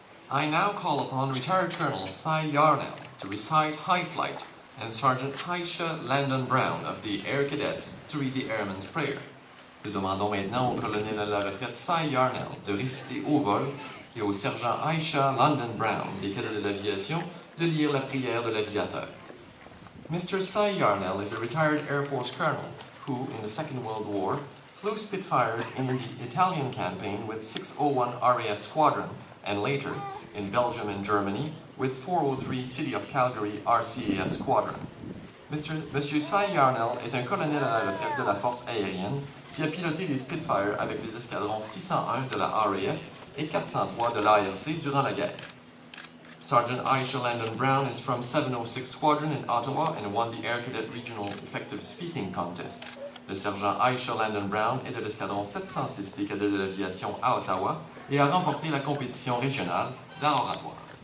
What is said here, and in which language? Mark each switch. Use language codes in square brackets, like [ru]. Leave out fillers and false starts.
[en] I now call upon Retired Colonel Cy Yarnell to recite High Flight and Sergeant Aisha Landon Brown of the Air Cadets to read the Airman's Prayer. [fr] Nous demandons maintenant au colonel à la retraite Cy Yarnell de réciter au vol et au sergent Aisha Landon Brown des cadets de l'aviation de lire la prière de l'aviateur. [en] Mr. Cy Yarnell is a retired Air Force colonel who, in the Second World War, flew Spitfires in the Italian campaign with 601 RAF Squadron and later, in Belgium and Germany, with 403 City of Calgary RCAF Squadron. [fr] Monsieur Cy Yarnell est un colonel à la retraite de la force aérienne qui a piloté les Spitfire avec les escadrons 601 de la RAF et 403 de l'ARC durant la guerre. [en] Sergeant Aisha Landon Brown is from 706 Squadron in Ottawa and won the Air Cadet Regional Effective Speaking Contest. [fr] Le sergent Aisha Landon Brown est de l'escadron 706 des cadets de l'aviation à Ottawa et a remporté la compétition régionale dans l'oratoire.